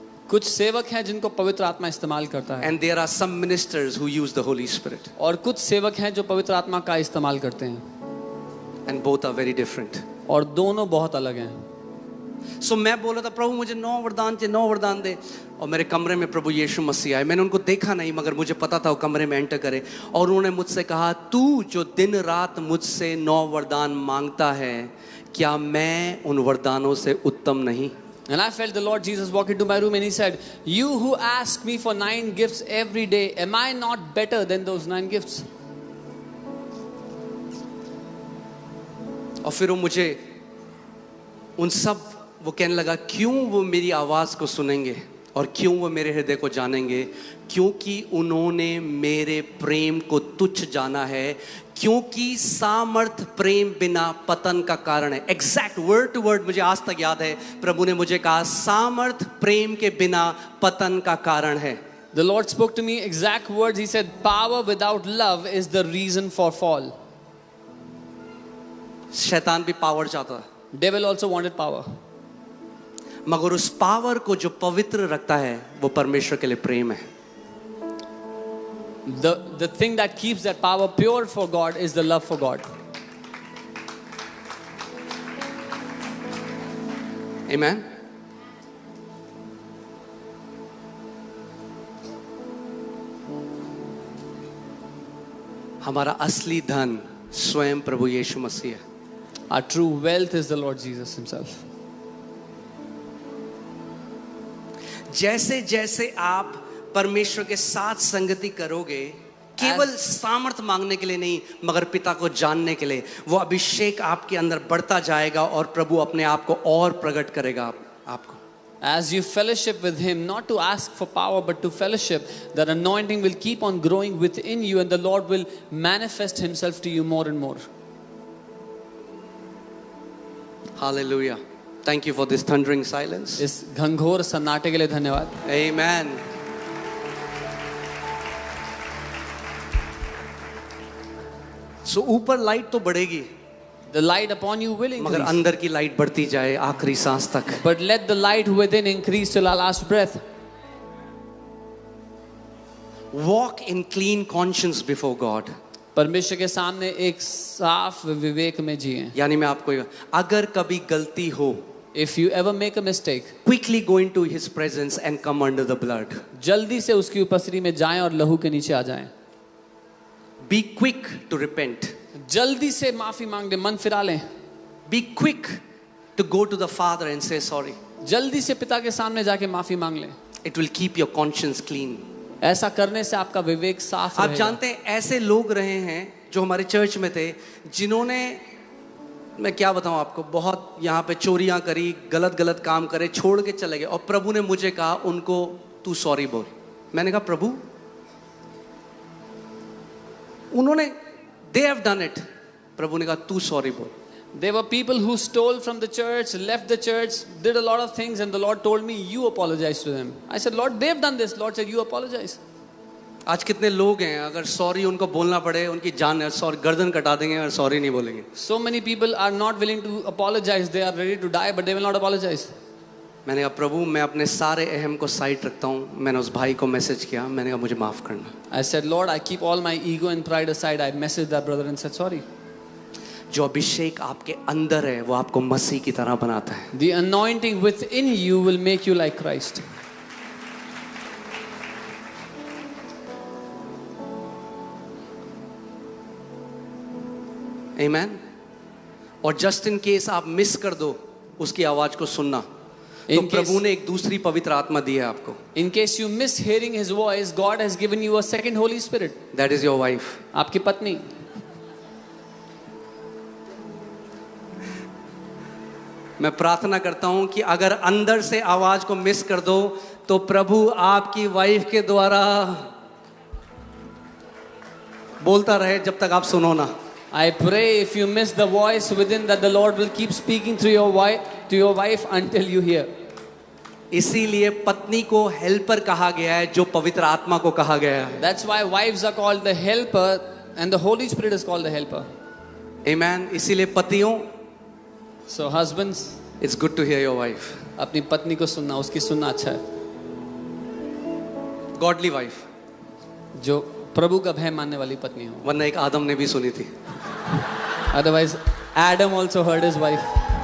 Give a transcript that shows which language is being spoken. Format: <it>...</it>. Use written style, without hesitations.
<hi>कुछ सेवक हैं जिनको पवित्र आत्मा इस्तेमाल करता है,</hi> <en>and there are some ministers who use the Holy Spirit,</en> <hi>और कुछ सेवक हैं जो पवित्र आत्मा का इस्तेमाल करते हैं,</hi> <en>and both are very different.</en> <hi>और दोनों बहुत अलग हैं। So मैं बोला था, प्रभु मुझे 9 वरदान चाहिए, 9 वरदान दे। और मेरे कमरे में प्रभु यीशु मसीह आए, मैंने उनको देखा नहीं, मगर मुझे पता था वो कमरे में एंटर करे, और उन्होंने मुझसे कहा, तू जो दिन रात मुझसे 9 वरदान मांगता है, क्या मैं उन वरदानों से उत्तम नहीं?</hi> <en>And I felt the Lord Jesus walk into my room and he said, you who ask me for 9 gifts every day, am I not better than those 9 gifts?</en> <hi>और फिर वो मुझे उन सब, वो कहने लगा, क्यों वो मेरी आवाज़ को सुनेंगे और क्यों वो मेरे हृदय को जानेंगे? क्योंकि उन्होंने मेरे प्रेम को तुच्छ जाना है, क्योंकि सामर्थ प्रेम बिना पतन का कारण है।</hi> <en>exact word to word</en> <hi>मुझे आज तक याद है, प्रभु ने मुझे कहा, सामर्थ प्रेम के बिना पतन का कारण है।</hi> <en>The Lord spoke to me exact words. He said, power without love is the reason for fall.</en> <hi>शैतान भी पावर चाहता है,</hi> <en>Devil also wanted power.</en> <hi>मगर उस पावर को जो पवित्र रखता है वो परमेश्वर के लिए प्रेम है।</hi> <en>The thing that keeps that power pure for God is the love for God. Amen.</en> <hi>हमारा असली धन स्वयं प्रभु यीशु मसीह है।</hi> <en>Our true wealth is the Lord Jesus himself.</en> <hi>जैसे जैसे आप परमेश्वर के साथ संगति करोगे, केवल सामर्थ मांगने के लिए नहीं, मगर पिता को जानने के लिए, वो अभिषेक आपके अंदर बढ़ता जाएगा और प्रभु अपने आप को और प्रकट करेगा आपको।</hi> <en>As you fellowship with him, not to ask for power but to fellowship, that anointing will keep on growing within you and the Lord will manifest himself to you more and more. Hallelujah. Thank you for this thundering silence.</en> <hi>इस घंघोर सन्नाटे के लिए धन्यवाद। Amen. So ऊपर light तो बढ़ेगी,</hi> <en>The light upon you will</en> <hi>मगर</hi> <en>increase,</en> <hi>अंदर की लाइट बढ़ती जाए आखिरी सांस तक।</hi> <en>but let the light within increase till our last breath. Walk in clean conscience before God.</en> <hi>परमेश्वर के सामने एक साफ विवेक में जिए। यानी मैं आपको अगर कभी गलती हो,</hi> <en>If you ever make a mistake, quickly go into his presence and come under the blood.</en> <hi>जल्दी से उसकी उपस्थिति में जाएं और लहू के नीचे आ जाएं।</hi> <en>Be quick to repent.</en> <hi>जल्दी से माफी मांग ले, मन फिरा लें।</hi> <en>Be quick to go to the Father and say sorry.</en> <hi>जल्दी से पिता के सामने जाके माफी मांग लें।</hi> <en>It will keep your conscience clean.</en> <hi>ऐसा करने से आपका विवेक साफ आप रहेगा। जानते हैं ऐसे लोग रहे हैं जो हमारे चर्च में थे, जिन्होंने, मैं क्या बताऊं आपको, बहुत यहाँ पे चोरियां करी, गलत गलत काम करे, छोड़ के चले गए, और प्रभु ने मुझे कहा उनको तू सॉरी बोल। मैंने कहा प्रभु, उन्होंने</hi> <en>they have done it,</en> <hi>प्रभु ने कहा तू सॉरी बोल।</hi> <en>There were people who stole from the church, left the church, did a lot of things, and the Lord told me, you apologize to them. I said, Lord, they've done this. Lord said, you apologize.</en> <hi>आज कितने लोग हैं, अगर sorry उनको बोलना पड़े, उनकी जान है, सॉरी गर्दन कटा देंगे और सॉरी नहीं बोलेंगे।</hi> <en>So many people are not willing to apologize. They are ready to die, but they will not apologize.</en> <hi>मैंने कहा प्रभु, मैं अपने सारे अहम को साइड रखता हूँ। मैंने उस भाई को मैसेज किया, मैंने कहा मुझे माफ करना।</hi> <en>I said, Lord, I keep all my ego and pride aside. I messaged that brother and said, sorry.</en> <hi>जो अभिषेक आपके अंदर है वो आपको मसीह की तरह बनाता है।</hi> <en>The anointing within you will make you like Christ. Amen.</en> <hi>और</hi> <en>just in case</en> <hi>आप मिस कर दो उसकी आवाज को सुनना, तो प्रभु ने एक दूसरी पवित्र आत्मा दी है आपको।</hi> <en>In case you miss hearing His voice, God has given you a second Holy Spirit. That is your wife.</en> <hi>आपकी पत्नी। मैं प्रार्थना करता हूं कि अगर अंदर से आवाज को मिस कर दो तो प्रभु आपकी वाइफ के द्वारा बोलता रहे जब तक आप सुनो ना।</hi> <en>I pray if you miss the voice within, that the Lord will keep speaking through your wife until you hear.</en> <hi>इसीलिए पत्नी को हेल्पर कहा गया है, जो पवित्र आत्मा को कहा गया है।</hi> <en>That's why wives are called the helper and the Holy Spirit is called the helper.</en> <hi>Amen. इसीलिए पतियों,</hi> <en>So husbands, it's good to hear your wife.</en> <hi>अपनी पत्नी को सुनना, उसकी सुनना अच्छा है।</hi> <en>Godly wife.</en> <hi>जो प्रभु का भय मानने वाली पत्नी हो। वरना एक आदम ने भी सुनी थी।</hi> <en>Otherwise, Adam also heard his wife.</en>